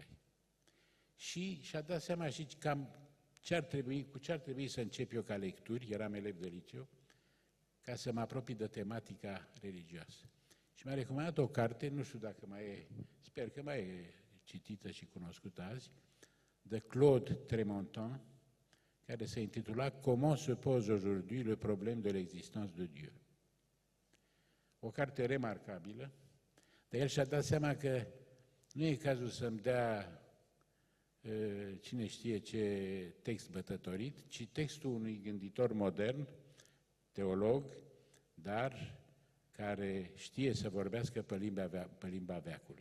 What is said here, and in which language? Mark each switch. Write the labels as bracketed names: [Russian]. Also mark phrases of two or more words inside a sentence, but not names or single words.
[Romanian] Și și-a dat seama și cam cu ce ar trebui să încep eu ca lecturi, eram elev de liceu, ca să mă apropii de tematica religioasă. Și mi-a recomandat o carte, nu știu dacă mai e, sper că mai e citită și cunoscută azi, de Claude Tremontin, care se intitula Comment se pose aujourd'hui le problème de l'existence de Dieu. O carte remarcabilă, dar el și-a dat seama că nu e cazul să-mi dea cine știe ce text bătătorit, ci textul unui gânditor modern, teolog, dar care știe să vorbească pe limba veacului.